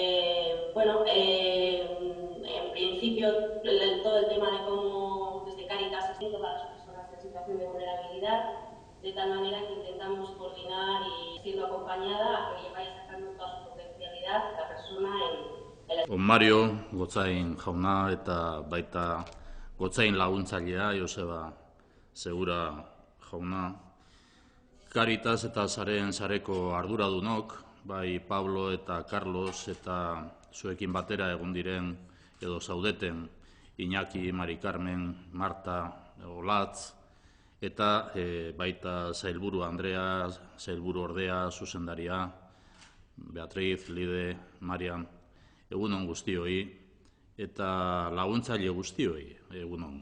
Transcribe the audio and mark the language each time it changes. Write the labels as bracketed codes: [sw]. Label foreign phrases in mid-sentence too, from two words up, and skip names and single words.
[es] en principio, todo el tema de cómo desde Cáritas se para las personas en situación de vulnerabilidad, de tal manera que intentamos coordinar y siendo acompañada a que vaya sacando toda su potencialidad la persona en Mario, [eu] Gotzain jauna eta baita Gotzain laguntzailea, Joseba Segura jauna. Cáritas eta sareko arduradunok, bai Pablo eta Carlos eta zuekin batera egon diren edo zaudeten Iñaki, Mari Carmen, Marta, Olatz, eta baita Sailburu Andrea, Sailburu Ordea, zuzendaria, Beatriz, Lide, Marian, egunon guztioi, eta laguntzaile guztioi, egunon.